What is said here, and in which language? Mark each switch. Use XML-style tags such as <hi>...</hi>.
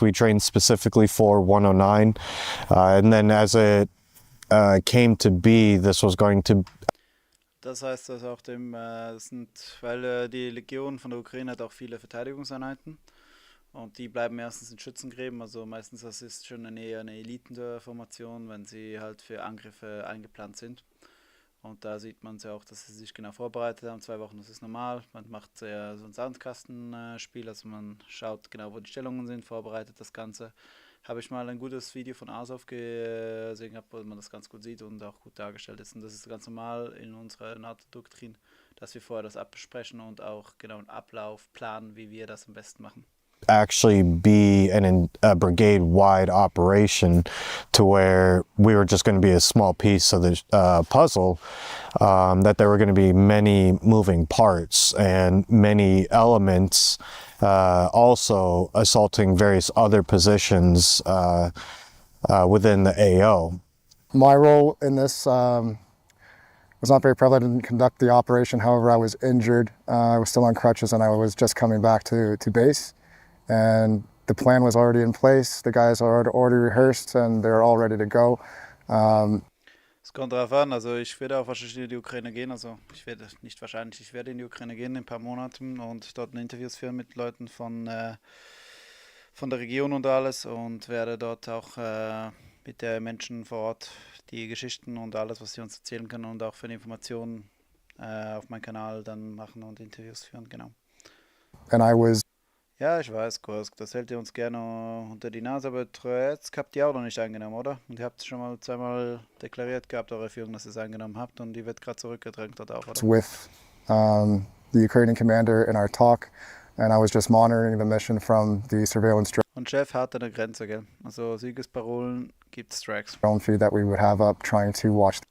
<en>We trained specifically for 109. And then as it came to be, this was going to...</en> <de>Das heißt, dass auch weil die Legion von der Ukraine hat auch viele Verteidigungseinheiten. Und die bleiben meistens in Schützengräben, also meistens das ist schon eher eine Elitenformation, wenn sie halt für Angriffe eingeplant sind. Und da sieht man es ja auch, dass sie sich genau vorbereitet haben. 2 Wochen, das ist normal. Man macht so ein Sandkastenspiel, also man schaut genau, wo die Stellungen sind, vorbereitet das Ganze. Habe ich mal ein gutes Video von Azov gesehen, wo man das ganz gut sieht und auch gut dargestellt ist. Und das ist ganz normal in unserer NATO-Doktrin, dass wir vorher das abbesprechen und auch genau einen Ablauf planen, wie wir das am besten machen.</de> <en>Actually be a brigade-wide operation to where we were just going to be a small piece of the puzzle, that there were going to be many moving parts and many elements also assaulting various other positions within the AO. My role in this was not very prevalent. I didn't conduct the operation. However, I was injured. I was still on crutches and I was just coming back to base. And the plan was already in place. The guys are already rehearsed and they're all ready to go.</en> <de>Es kommt darauf an, also ich werde auch wahrscheinlich in die Ukraine gehen, also ich werde in die Ukraine gehen in ein paar Monaten und dort Interviews führen mit Leuten von der Region und alles und werde dort auch mit den Menschen vor Ort, die Geschichten und alles, was sie uns erzählen können und auch für die Informationen auf meinem Kanal dann machen und Interviews führen, genau.</de> <en>And I was</en> <de>Ja, ich weiß, Kursk, das hält ihr uns gerne unter die Nase, aber Torjätsk habt ihr auch noch nicht eingenommen, oder? Und ihr habt schon mal zweimal deklariert gehabt, eure Führung, dass ihr es eingenommen habt und die wird gerade zurückgedrängt dort auch, oder?</de> <en>with the Ukrainian commander in our talk, and I was just monitoring the mission from the surveillance</en> <de>Und Chef hat eine Grenze, gell? Also Siegesparolen gibt Strikes</de> <en>drone feed that we would have up, trying to watch</en>